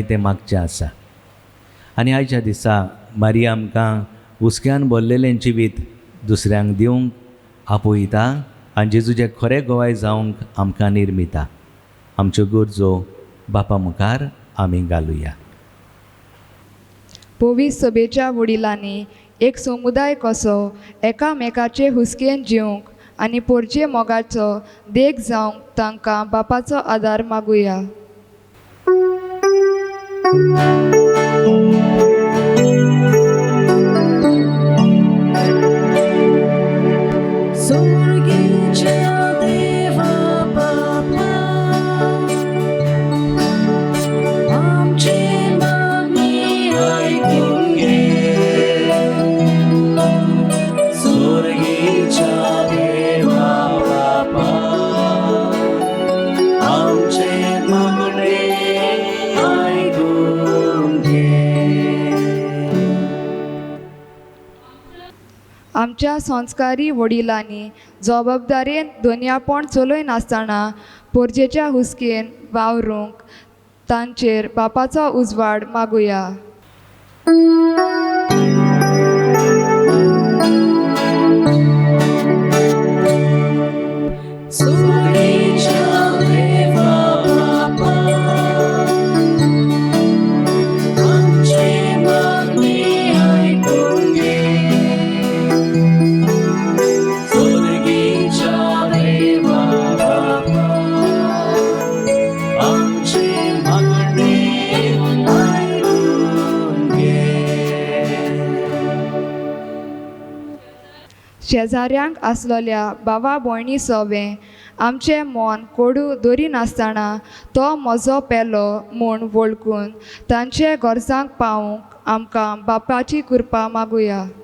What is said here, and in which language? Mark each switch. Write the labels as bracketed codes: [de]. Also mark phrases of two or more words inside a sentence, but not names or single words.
[kok] तें मागचें आसा आनी आयच्या दिसा मारिया आमकां हुस्क्यान भरलेलें जिवीत दुसऱ्यांक दिवंक आपयता आनी जेजूचें खरें गोवाय जावंक आमकां निर्मिता आमच्यो गरजो बापा मुखार आमी घालुया पोवीस सभेच्या वडिलांनी एक समुदाय कसो एकामेकाचे हुस्केन जिवंक आनी पोरचे मोगाचो देख जावंक तांकां बापाचो आदार मागुया Sorghecia Deva Papa Amche Magni Aikun Ge Sorghecia Deva Papa Amche Magni Aikun Ge आमच्या संस्कारी वडिलांनी जबाबदारेन दोनयापण चलय नासतना पोरजेच्या हुस्केन वावरूंक तांचेर बापाचो उजवाड मागुया Sorghecia Deva Papa Amche Magni Aikun Ge Sorghecia Deva Papa Amche Magni Aikun Ge शेजाऱ्यांक आसलेल्या भावा भयणी सोबें आमचें मन कोडू दोरी नासतना तो म्हजो पेलो म्हूण वळखून तांचे गरजांक पावूंक आमकां बापाची कृपा मागुया